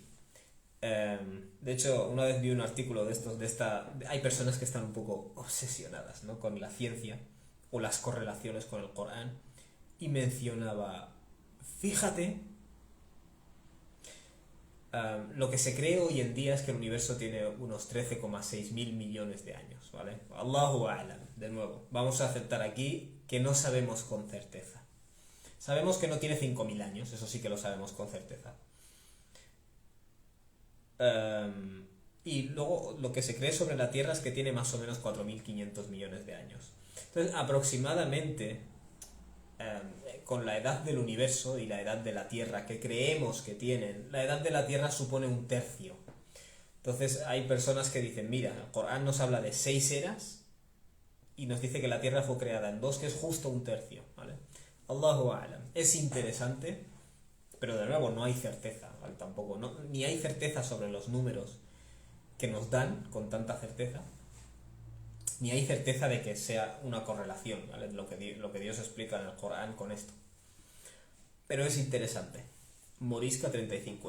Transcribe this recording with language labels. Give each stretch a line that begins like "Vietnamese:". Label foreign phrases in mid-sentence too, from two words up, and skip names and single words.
Spanish: De hecho, una vez vi un artículo de estos, hay personas que están un poco obsesionadas, ¿no?, con la ciencia o las correlaciones con el Corán, y mencionaba, fíjate, lo que se cree hoy en día es que el universo tiene unos 13,6 mil millones de años, ¿vale?
Arabic: الله أعلم,
Spanish: de nuevo, vamos a aceptar aquí que no sabemos con certeza. Sabemos que no tiene 5.000 años, eso sí que lo sabemos con certeza. Y luego lo que se cree sobre la Tierra es que tiene más o menos 4.500 millones de años. Entonces, aproximadamente, con la edad del universo y la edad de la Tierra que creemos que tienen, la edad de la Tierra supone 1/3. Entonces hay personas que dicen, mira, el Corán nos habla de 6 eras y nos dice que la Tierra fue creada en 2, que es justo un tercio, ¿vale?
Arabic: الله أعلم.
Spanish: Es interesante, pero de nuevo no hay certeza, ¿vale? Tampoco, ni hay certeza sobre los números que nos dan con tanta certeza, ni hay certeza de que sea una correlación, ¿vale? Lo que Dios explica en el Corán con esto. Pero es interesante. Morisca 35.